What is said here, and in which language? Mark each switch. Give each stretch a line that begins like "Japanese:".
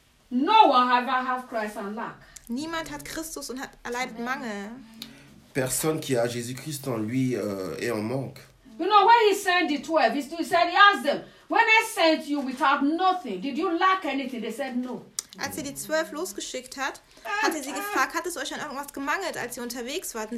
English: No one ever have Christ and lack.
German: Niemand hat Christus und erleidet Mangel.
French: Personne qui a Jésus-Christ en lui est en manque.
English: You know, when he sent the 12, he said, he asked them, when I sent you without nothing, did you lack anything? They said no.
German: Als er die 12 losgeschickt hat, hat er sie gefragt, hat es euch an irgendwas gemangelt, als sie unterwegs waren?